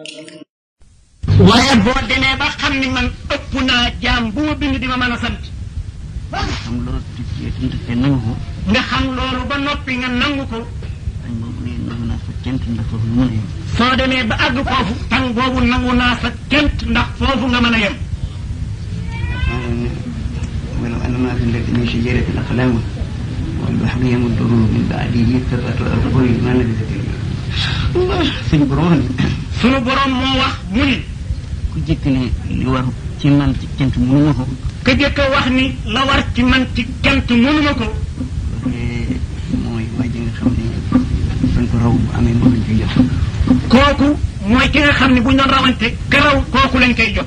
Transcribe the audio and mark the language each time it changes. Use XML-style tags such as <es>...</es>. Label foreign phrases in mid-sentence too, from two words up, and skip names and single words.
<wo>waaye boo demee ba xam ni man ëpp naa jaam bu ma bind di ma mën a sant. xam loolu te nangu ko. nga xam loolu ba noppi nga nangu ko. tàng boobu ne nangu naa sa kent ndax foofu lu mën a yem. soo demee ba àgg foofu tàng boobu nangu naa sa kent ndax foofu nga mën a yem.</wo> <ar>ولو أن ما في الأرض من شجرة أقلام والبحر يمده من بعده سبعة أبحر ما نفذت الله</ar> <wo>suñu borom sunu borom moo wax mu ni. ku jëkk ne li war ci man ci kent mënuma ko. ka jëkk wax ni la war ci man ci kent mënuma ko. mooy waa ji nga xam ne dañ ko raw bu amee moom lañ koy jox. kooku mooy ki nga xam ne bu ñu doon rawante ka raw kooku lañ koy jox.</wo>